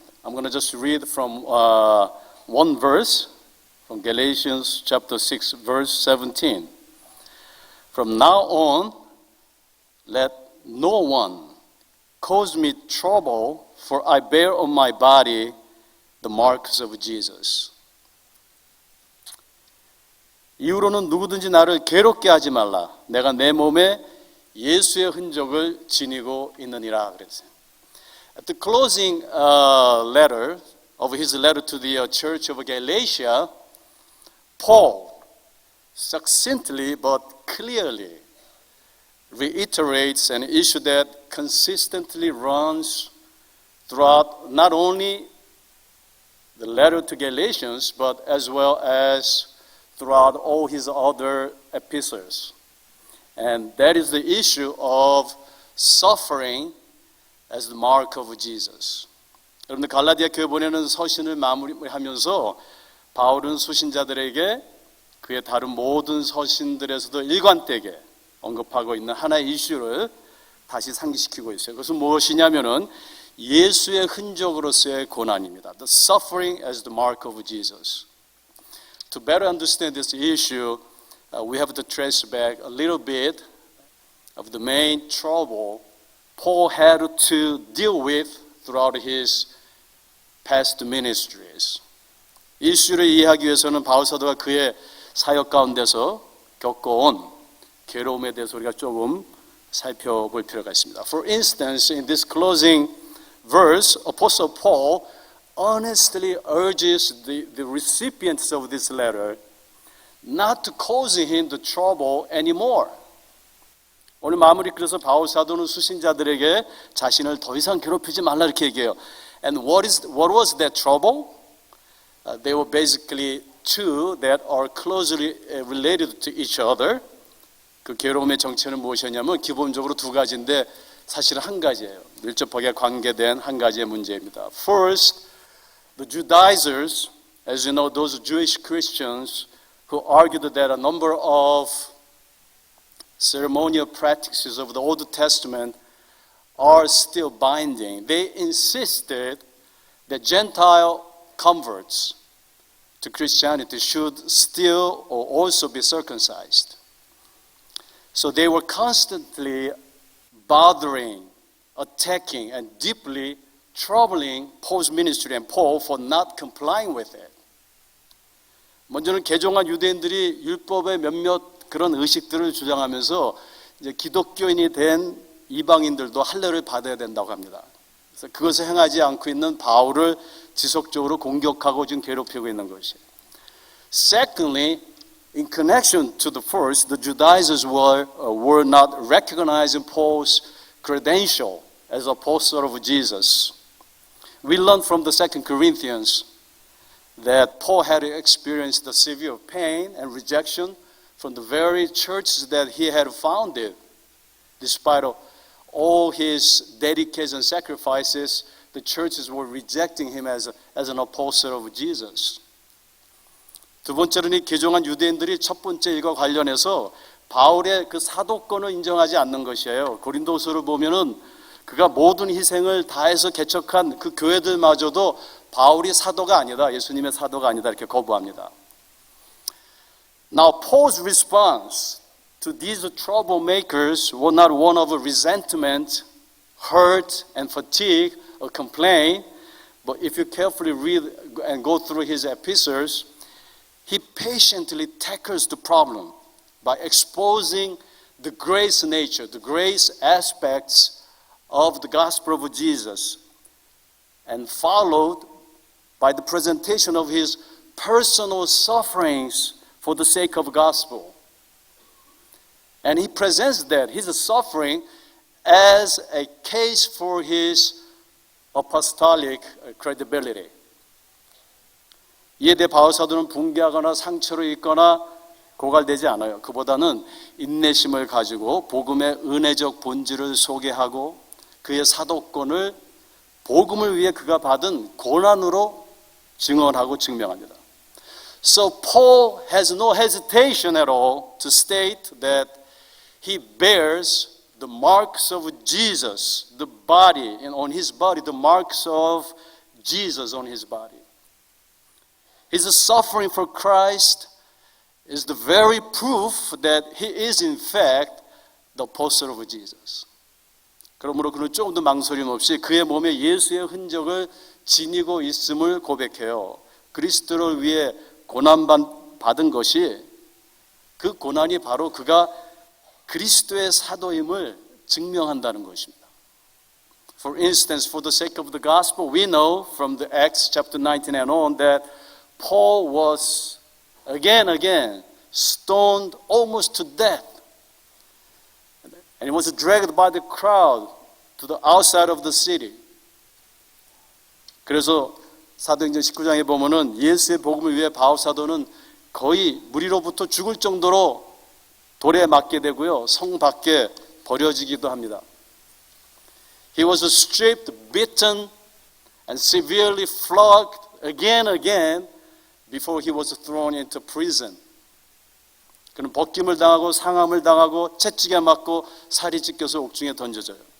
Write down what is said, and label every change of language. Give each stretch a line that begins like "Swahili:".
English: I'm going to just read from one verse from Galatians chapter 6, verse 17. From now on, let no one cause me trouble, for I bear on my body the marks of Jesus.
Korean: 이후로는 누구든지 나를 괴롭게 하지 말라. 내가 내 몸에 예수의 흔적을 지니고 있느니라 그랬어요.
English: At the closing letter of his letter to the church of Galatia, Paul succinctly but clearly reiterates an issue that consistently runs throughout not only the letter to Galatians, but as well as throughout all his other epistles. And that is the issue of suffering as the mark of Jesus.
Korean: 여러분들 갈라디아 교회 보내는 서신을 마무리하면서 바울은 수신자들에게 그의 다른 모든 서신들에서도 일관되게 언급하고 있는 하나의 이슈를 다시 상기시키고 있어요. 그것은 무엇이냐면은 예수의 흔적으로서의 고난입니다.
English: The suffering as the mark of Jesus. To better understand this issue, we have to trace back a little bit of the main trouble Paul had to deal with throughout his past ministries.
Korean: 이슈를 이해하기 위해서는 바울 사도가 그의 사역 가운데서 겪어온 괴로움에 대해서 우리가 조금 살펴볼 필요가 있습니다.
English: For instance, in this closing verse, Apostle Paul earnestly urges the recipients of this letter not to cause him the trouble anymore.
Korean: 오늘 마무리 그래서 바울 사도는 수신자들에게 자신을 더 이상 괴롭히지 말라 이렇게 얘기해요.
English: And what was that trouble? They were basically two that are closely related to each other.
Korean: 그 괴로움의 정체는 무엇이었냐면 기본적으로 두 가지인데 사실은 한 가지예요. 밀접하게 관계된 한 가지의 문제입니다.
English: First, the Judaizers, as you know, those Jewish Christians who argued that a number of ceremonial practices of the Old Testament are still binding. They insisted that Gentile converts to Christianity should still or also be circumcised. So they were constantly bothering, attacking, and deeply troubling Paul's ministry and Paul for not complying with it.
Korean: 먼저는 개종한 유대인들이 율법의 몇몇 그런 의식들을 주장하면서 이제 기독교인이 된 이방인들도 할례를 받아야 된다고 합니다. 그래서 그것을 행하지 않고 있는 바울을 지속적으로 공격하고 지금 괴롭히고 있는 것이에요.
English: Secondly, in connection to the first, the Judaizers were not recognizing Paul's credential as apostle of Jesus. We learn from the 2 Corinthians that Paul had experienced the severe pain and rejection from the very churches that he had founded. Despite all his dedication and sacrifices, the churches were rejecting him as an apostle of Jesus.
Korean: 두 번째로는 이 개종한 유대인들이 첫 번째 일과 관련해서 바울의 그 사도권을 인정하지 않는 것이에요. 고린도서를 보면은 그가 모든 희생을 다해서 개척한 그 교회들마저도 바울이 사도가 아니다, 예수님의 사도가 아니다 이렇게 거부합니다.
English: Now Paul's response to these troublemakers was not one of resentment, hurt, and fatigue or complaint, but if you carefully read and go through his epistles, he patiently tackles the problem by exposing the grace nature, the grace aspects of the gospel of Jesus, and followed by the presentation of his personal sufferings for the sake of gospel. And he presents that, his suffering, as a case for his apostolic credibility.
Korean: 이에 대해 바울 사도는 붕괴하거나 상처를 입거나 고갈되지 않아요. 그보다는 인내심을 가지고 복음의 은혜적 본질을 소개하고 그의 사도권을 복음을 위해 그가 받은 고난으로 증언하고 증명합니다.
English: So Paul has no hesitation at all to state that he bears the marks of Jesus, the body, and on his body, the marks of Jesus on his body. His suffering for Christ is the very proof that he is in fact the apostle of Jesus.
Korean: 그러므로 그는 조금 더 망설임 없이 그의 몸에 예수의 흔적을 지니고 있음을 고백해요. 그리스도를 위해 고난받은 것이 그 고난이 바로 그가 그리스도의 사도임을 증명한다는 것입니다.
English: For instance, for the sake of the gospel, we know from the Acts chapter 19 and on that Paul was again stoned almost to death. And he was dragged by the crowd to the outside of the city.
Korean: 그래서 사도행전 19장에 보면은 예수의 복음을 위해 바울 사도는 거의 무리로부터 죽을 정도로 돌에 맞게 되고요. 성 밖에 버려지기도 합니다.
English: He was stripped, beaten, and severely flogged again before he was thrown into prison.
Korean: 그는 벗김을 당하고 상함을 당하고 채찍에 맞고 살이 찢겨서 옥중에 던져져요.